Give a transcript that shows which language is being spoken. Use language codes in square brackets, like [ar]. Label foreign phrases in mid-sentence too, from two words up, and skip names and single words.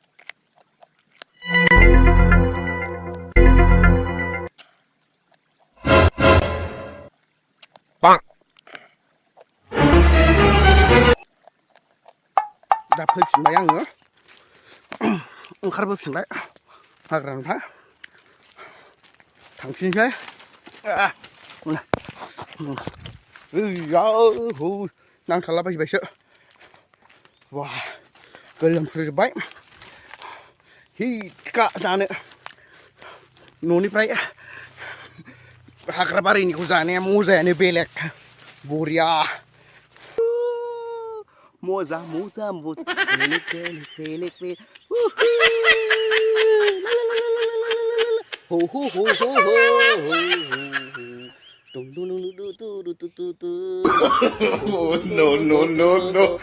[brx] Bang. दा फैफिनबाय आङो ओंखारबोफिनबाय हाग्रानिफ्राय थांफिनसै नांथालाबायबायसो वा गोलोमफ्रुजोब्बाय हिटखा जानो न'निफ्राय हाग्रा बारिनिखौ जानाया मजायानो बेलेक बरिया Moza, Belek. Ho ho ho ho ho ho. Dum dum dum dum dum. [en] Oh no.